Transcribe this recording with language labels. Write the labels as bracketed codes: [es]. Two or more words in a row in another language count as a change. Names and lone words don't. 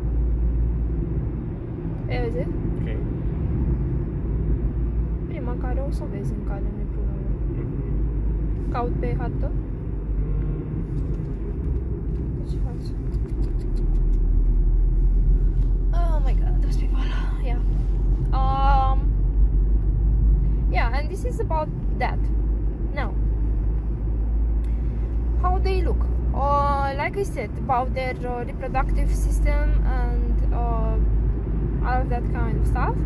[ro] Vezi? Ok. Prima care o să o vezi în cale, nu-i problemă. Caut pe hartă. Ce faci? [en] Oh my god, those people. Yeah. Yeah, and this is about that. Now, how they look. Like I said, about their reproductive system and all of that kind of stuff.